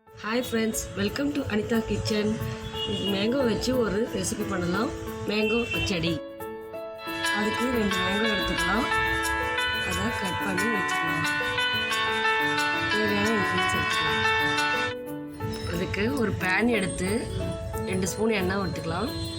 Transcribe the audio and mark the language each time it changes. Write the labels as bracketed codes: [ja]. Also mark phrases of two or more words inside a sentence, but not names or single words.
[en] Hi friends, welcome to Anita Kitchen. [ta] मैंगो वச்சு ஒரு ரெசிபி பண்ணலாம்। मैंगो பச்சடி। அதுக்கு 2 मैंगो எடுத்துக்கலாம்। அத கட் பண்ணி வெச்சுக்கலாம்। தேவையான இன்கிரிடியன்ட்ஸ் எடுத்துக்கலாம்। அதுக்கு ஒரு pan எடுத்து 2 ஸ்பூன் எண்ணெய் ஊத்திக்கலாம்।